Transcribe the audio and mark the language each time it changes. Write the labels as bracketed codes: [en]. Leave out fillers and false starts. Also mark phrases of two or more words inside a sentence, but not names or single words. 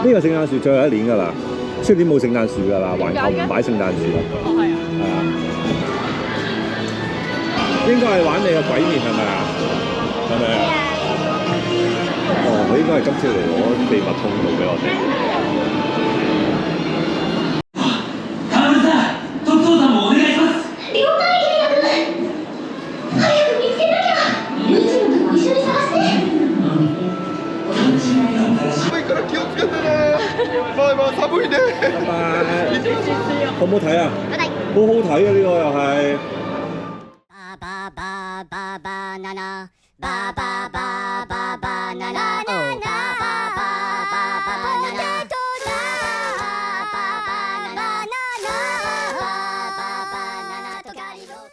[yue] 呢個聖誕樹最後一年㗎啦，出年冇聖誕樹㗎啦，環球唔擺聖誕樹啦。哦，係啊。係啊。應該係玩你個鬼面係咪啊？係咪啊？哦，佢應該係今朝嚟攞秘密通道俾我哋。 [ja] カオルさん、特捜さんもお願いします。了解、ケイヤ君。早く見つけなきゃ。ルーチのとこ一緒に探して。寒いから気をつけてね。バイバイ、寒いね。 [yue] 拜拜。好唔好睇啊？好好睇啊！呢個又係。ババババナナバババババナナバババババナナババババナナとガリロ